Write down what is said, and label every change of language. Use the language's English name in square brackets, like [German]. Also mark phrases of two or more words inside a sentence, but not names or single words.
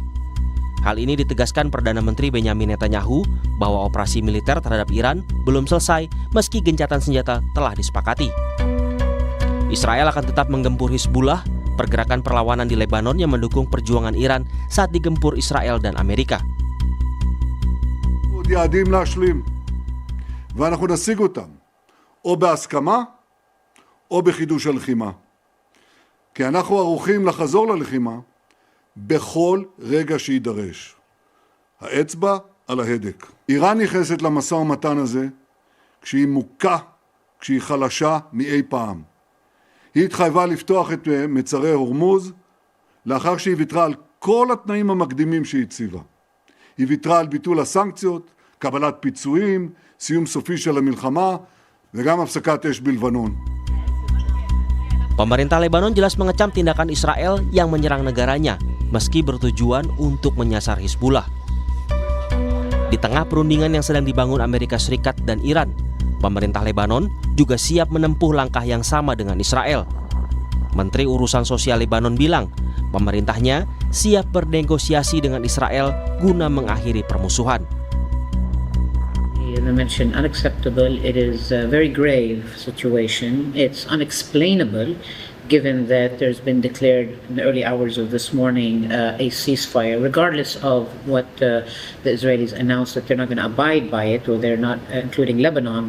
[Indonesian] Hal ini ditegaskan Perdana Menteri Benyamin Netanyahu bahwa operasi militer terhadap Iran belum selesai meski gencatan senjata telah disepakati. Israel akan tetap menggempur Hizbullah, pergerakan perlawanan di Lebanon yang mendukung perjuangan Iran saat digempur Israel dan Amerika. [Hebrew] ואנחנו נשיג אותם, או בהסכמה, או בחידוש הלחימה. כי אנחנו ערוכים לחזור ללחימה בכל רגע שידרש. האצבע על ההדק. איראן נכנסת למשא ומתן הזה כשהיא מוכה, כשהיא חלשה מאי פעם. היא התחייבה לפתוח את מצרי הורמוז לאחר שהיא ויתרה על כל התנאים המקדימים שהיא הציבה. היא ויתרה על ביטול הסנקציות, קבלת פיצויים, סיום סופי של המלחמה וגם הפסקת אש בלבנון. [Indonesian] Pemerintah Lebanon jelas mengecam tindakan Israel yang menyerang negaranya, meski bertujuan untuk menyasar Hizbullah. Di tengah perundingan yang sedang dibangun Amerika Serikat dan Iran, pemerintah Lebanon juga siap menempuh langkah yang sama dengan Israel. Menteri Urusan Sosial Lebanon bilang, pemerintahnya siap bernegosiasi dengan Israel guna mengakhiri permusuhan. [English] You mentioned unacceptable. It is a very grave situation. It's unexplainable given that there's been declared in the early hours of this morning a ceasefire, regardless of what the Israelis announced that they're not going to abide by it, or they're not including Lebanon.